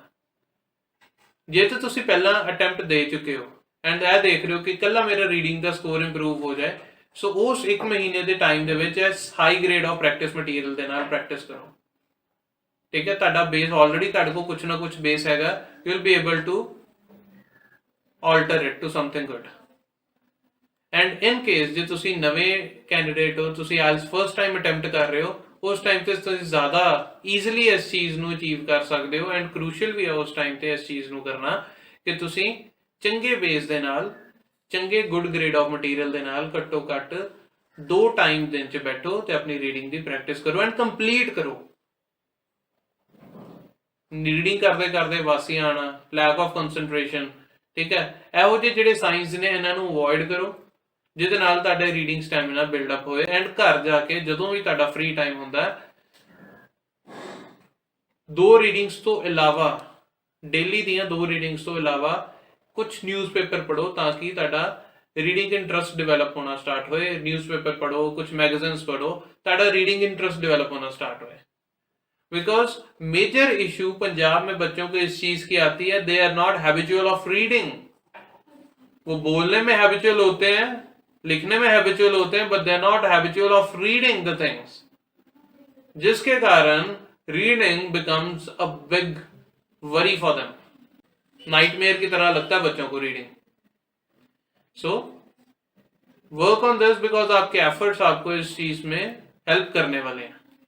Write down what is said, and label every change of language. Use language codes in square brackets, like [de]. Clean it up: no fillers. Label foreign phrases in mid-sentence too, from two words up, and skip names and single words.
[pa] ਜੇ ਤਾਂ ਤੁਸੀਂ ਪਹਿਲਾਂ ਅਟੈਂਪਟ ਦੇ ਚੁੱਕੇ ਹੋ ਐਂਡ ਇਹ ਦੇਖ ਰਹੇ ਹੋ ਕਿ ਕੱਲਾ ਮੇਰਾ ਰੀਡਿੰਗ ਦਾ ਸਕੋਰ ਇੰਪਰੂਵ ਹੋ ਜਾਏ, ਸੋ ਉਸ 1 ਮਹੀਨੇ ਦੇ ਟਾਈਮ ਦੇ ਵਿੱਚ ਇਸ [en] high grade of practice material [pa] ਦੇ ਨਾਲ ਪ੍ਰੈਕਟਿਸ ਕਰੋ। ਠੀਕ ਹੈ, ਤੁਹਾਡਾ [en] base already [pa] ਤੁਹਾਡੇ ਕੋਲ ਕੁਝ ਨਾ ਕੁਝ ਬੇਸ ਹੈਗਾ, [en] you will be able to alter it to something good। and in case [pa] ਜੇ ਤੁਸੀਂ ਨਵੇਂ ਕੈਂਡੀਡੇਟ ਹੋ, ਤੁਸੀਂ ਆਇਲਸ [en] first time attempt [pa] ਕਰ ਰਹੇ ਹੋ, ਉਸ ਟਾਈਮ ਤੇ ਤੁਸੀਂ ਜ਼ਿਆਦਾ ਈਜ਼ੀਲੀ ਇਸ ਚੀਜ਼ ਨੂੰ ਅਚੀਵ ਕਰ ਸਕਦੇ ਹੋ। [en] and crucial [pa] ਵੀ ਹੈ ਉਸ ਟਾਈਮ ਤੇ ਇਸ ਚੀਜ਼ ਨੂੰ ਕਰਨਾ ਕਿ ਤੁਸੀਂ ਚੰਗੇ ਬੇਸ ਦੇ ਨਾਲ, ਚੰਗੇ [en] good grade of material [pa] ਦੇ ਨਾਲ ਘੱਟੋ ਘੱਟ 2 ਟਾਈਮ ਦਿਨ 'ਚ ਬੈਠੋ ਤੇ ਆਪਣੀ ਰੀਡਿੰਗ ਦੀ ਪ੍ਰੈਕਟਿਸ ਕਰੋ [en] and complete [pa] ਕਰੋ। ਰੀਡਿੰਗ ਕਰਦੇ ਵਾਸੀ ਆਣਾ, [en] lack of concentration, [pa] ਠੀਕ ਹੈ, ਇਹੋ ਜਿਹੇ ਜਿਹੜੇ ਸਾਈਨਸ ਨੇ ਇਹਨਾਂ ਨੂੰ ਅਵੋਇਡ ਕਰੋ, ਜਿਹਦੇ ਨਾਲ ਤੁਹਾਡਾ [en] reading stamina build up [pa] ਹੋਏ। ਐਂਡ ਘਰ ਜਾ ਕੇ ਜਦੋਂ ਵੀ ਤੁਹਾਡਾ [en] free time [pa] ਹੁੰਦਾ, 2 ਰੀਡਿੰਗਸ ਤੋਂ ਇਲਾਵਾ ਡੇਲੀ ਦੀਆਂ 2 ਰੀਡਿੰਗਸ ਤੋ ਇਲਾਵਾ ਕੁਛ ਨਿਊਜ਼ਪੇਪਰ ਪੜ੍ਹੋ ਤਾਕਿ ਤੁਹਾਡਾ [en] reading interest develop [pa] ਹੋਣਾ ਸਟਾਰਟ ਹੋਏ। ਨਿਊਜ਼ਪੇਪਰ ਪੜ੍ਹੋ, ਕੁਛ ਮੈਗਜ਼ੀਨਸ ਪੜ੍ਹੋ, ਤੁਹਾਡਾ [en] reading interest develop [pa] ਹੋਣਾ ਸਟਾਰਟ ਹੋਏ। [hi] बिकॉज [en] major issue [hi] पंजाब में बच्चों को इस चीज की आती है, [en] they are not habitual of reading. [hi] वो बोलने में हैबिचुअल होते हैं, लिखने में हैबिचुअल होते हैं, [en] but they are not habitual of reading the things, जिसके कारण reading becomes a big worry for them. [hi] नाइटमेयर की तरह लगता है बच्चों को रीडिंग। [en] so work on this, because [hi] आपके एफर्ट्स आपको इस चीज में हेल्प करने वाले हैं।